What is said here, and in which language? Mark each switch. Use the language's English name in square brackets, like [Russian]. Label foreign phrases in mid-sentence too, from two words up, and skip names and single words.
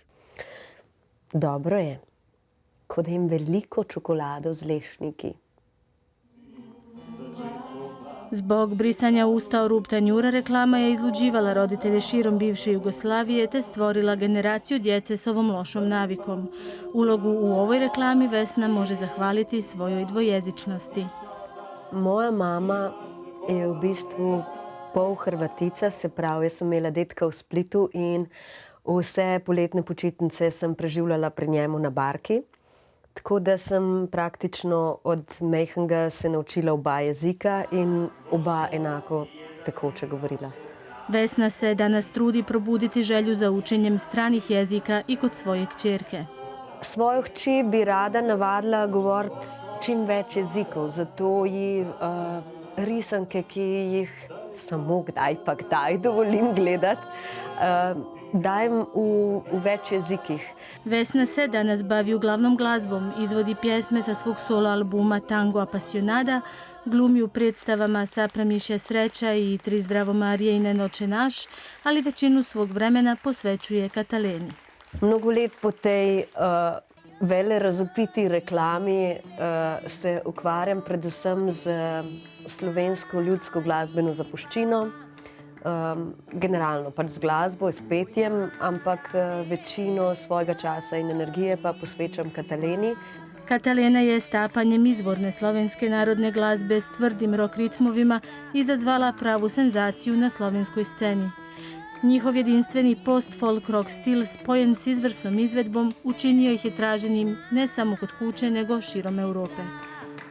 [Slovenian] Dobro je, ko da jem veliko čokolado z lešniki. [Croatian] Zbog brisanja usta o rub tanjura reklama je izluđivala roditelje širom bivše Jugoslavije te stvorila generaciju djece s ovom lošom navikom. Ulogu u ovoj reklami Vesna može zahvaliti svojoj dvojezičnosti. [Slovenian] Moja mama je v bistvu pol Hrvatica, se pravi, jaz sem imela dedka v Splitu in vse poletne počitnice sem preživljala pri njemu na barki. Tako da sem praktično od majhnega se naučila oba jezika in oba enako tekoče govorila. [Croatian] Vesna se danas trudi probuditi želju za učenjem stranih jezika i kod svoje kćerke. [Slovenian] Svojo hči bi rada navadila govoriti čim več jezikov, zato ji risanke, ki jih samo kdaj pa kdaj dovolim gledati, dajem v več jezikih. [Croatian] Vesna se danas bavi uglavnom glazbom, izvodi pjesme sa svog solo albuma Tango Apasionada, glumi u predstavama Sapra mišja sreća i Tri zdravo Marije i Nenoče naš, ali većinu svog vremena posvećuje Kataleni. [Slovenian] Mnogo let po tej vele razvpiti reklami se ukvarjam predvsem z slovensko ljudsko glasbeno zapuščino, generalno pač z glasbo, s petjem, ampak večino svojega časa in energije pa posvečam Kataleni. [Croatian] Katalena je stapanjem izvorne slovenske narodne glazbe s tvrdim rock ritmovima izazvala pravu senzaciju na slovenskoj sceni. Njihov jedinstveni post-folk rock stil spojen s izvrsnom izvedbom učinio ih je traženim ne samo kod kuće nego širom Europe.